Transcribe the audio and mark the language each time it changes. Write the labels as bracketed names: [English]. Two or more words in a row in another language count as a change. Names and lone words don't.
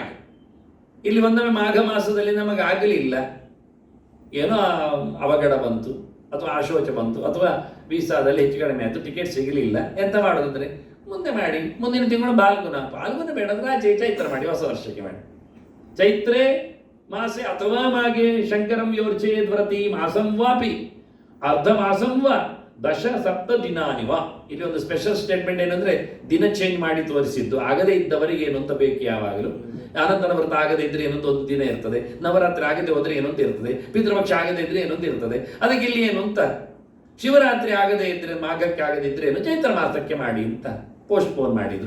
[Kannada] ಇಲ್ಲಿ ಒಂದೊಮ್ಮೆ ಮಾಘ ಮಾಸದಲ್ಲಿ ನಮಗೆ ಆಗಲಿಲ್ಲ, ಏನೋ ಅವಘಡ ಬಂತು ಅಥವಾ ಆಶೋಚ ಬಂತು ಅಥವಾ ವೀಸಾದಲ್ಲಿ ಹೆಚ್ಚು ಕಡಿಮೆ ಆಯಿತು, ಟಿಕೆಟ್ ಸಿಗಲಿಲ್ಲ, ಎಂತ ಮಾಡೋದಂದ್ರೆ ಮುಂದೆ ಮಾಡಿ. ಮುಂದಿನ ತಿಂಗಳು ಪಾಲ್ಗುಣ ಬೇಡ ಅಂದ್ರೆ ಚೈತ್ರ ಮಾಡಿ, ಹೊಸ ವರ್ಷಕ್ಕೆ ಮಾಡಿ. [Sanskrit] ಚೈತ್ರೇ ಮಾಸೆ ಅಥವಾ ಮಾಗೆ ಶಂಕರಂ ಯೋರ್ಚೇದ್ವ್ರತಿ ಮಾಸಂ ವಾಪಿ ಅರ್ಧ ಮಾಸಂ ವಾ ದಶ ಸಪ್ತ ದಿನಾನಿವ. [Kannada] ಇಲ್ಲಿ ಒಂದು [English] special statement [Kannada] ಏನಂದ್ರೆ, ದಿನ ಚೇಂಜ್ ಮಾಡಿ ತೋರಿಸಿದ್ದು. ಆಗದೇ ಇದ್ದವರಿಗೆ ಏನು ಅಂತ ಬೇಕು ಯಾವಾಗಲೂ. ಅನಂತರ ವ್ರತ ಆಗದೇ ಇದ್ರೆ ಏನೊಂದು ಒಂದು ದಿನ ಇರ್ತದೆ, ನವರಾತ್ರಿ ಆಗದೆ ಹೋದ್ರೆ ಏನೊಂದು ಇರ್ತದೆ, ಪಿತೃಪಕ್ಷ ಆಗದೇ ಇದ್ರೆ ಏನೊಂದು ಇರ್ತದೆ. ಅದಕ್ಕೆ ಇಲ್ಲಿ ಏನು ಅಂತ, ಶಿವರಾತ್ರಿ ಆಗದೇ ಇದ್ರೆ, ಮಾಘಕ್ಕೆ ಆಗದೇ ಇದ್ರೆ ಏನು, ಚೈತ್ರ ಮಾಸಕ್ಕೆ ಮಾಡಿ ಅಂತ ಪೋಸ್ಟ್ಪೋನ್ ಮಾಡಿದ್ರು.